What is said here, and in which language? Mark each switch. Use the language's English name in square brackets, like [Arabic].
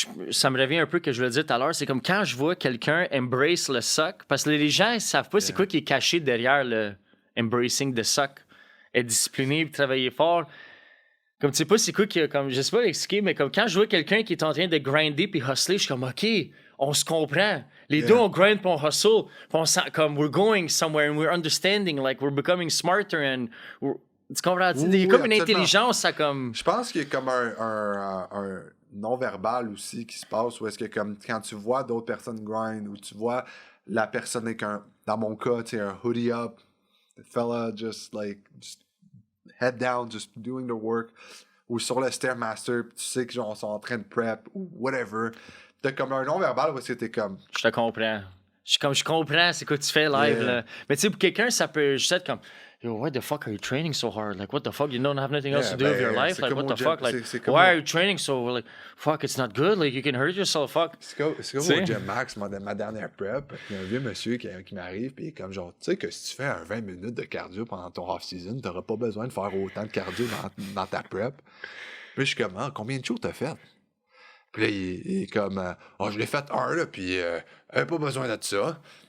[French] Ça me revient un peu que je voulais dire tout à l'heure, c'est comme quand je vois quelqu'un embrace le suck, parce que les gens, ils savent pas c'est quoi qui est caché derrière le [English] embracing the suck. [French] Être discipliné, travailler fort. Comme tu sais pas c'est quoi qui a, comme, je sais pas l'expliquer, mais comme quand je vois quelqu'un qui est en train de grinder puis hustler, je suis comme, OK, on se comprend. Les deux, on grind puis on hustle. Puis on sent comme, [English] we're going somewhere and we're understanding, like, we're becoming smarter and [French] tu comprends? Il y a comme une intelligence, ça comme... Je pense qu'il y a comme un non-verbal aussi qui se passe, où est-ce que comme quand tu vois d'autres personnes grind, ou tu vois la personne avec dans mon cas, tu sais, un hoodie up, [English] fella just head down, just doing the work, [French] ou sur le Stairmaster, pis tu sais que genre, ils sont en train de prep, ou whatever. T'as comme un non-verbal où c'était comme... Je te comprends. Je comprends c'est quoi tu fais live, là. Mais tu sais, pour quelqu'un, ça peut juste être comme... [English] Yo, why the fuck are you training so hard? Like, what the fuck? You don't have nothing else to do with your life? Like, what the fuck? Like, why are you training so... Like, fuck, it's not good. Like, you can hurt yourself, fuck. [French] C'est comme au Gym Max, ma dernière prep. Il y a un vieux monsieur qui m'arrive, puis il est comme genre, tu sais que si tu fais un 20 minutes de cardio pendant ton off-season, t'auras pas besoin de faire autant de cardio dans ta prep. Puis je suis comme, combien de shows t'as fait? Puis là, il est comme, je l'ai fait un, là, puis pas besoin de ça.